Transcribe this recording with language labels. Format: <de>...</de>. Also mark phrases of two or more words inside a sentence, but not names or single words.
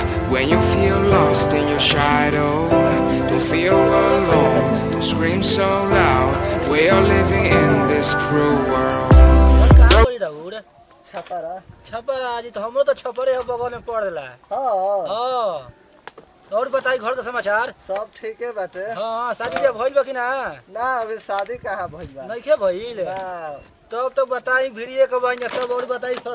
<en>When you feel lost in your shadow, don't feel alone, don't scream so loud. We are living in this cruel world.</en> <bho>कहाँ गई राहुल छपरा छपर आज तो हमरो तो छपरे है बगल में पड़ रहा हाँ हाँ और बताई घर का समाचार सब ठीक है बाटे हाँ शादी बियाह भइल बा कि ना ना अभी शादी कहाँ भइल बा नइखे भइल ना तब तो बताई भिड़िए के बाई सब और बताई सर</bho>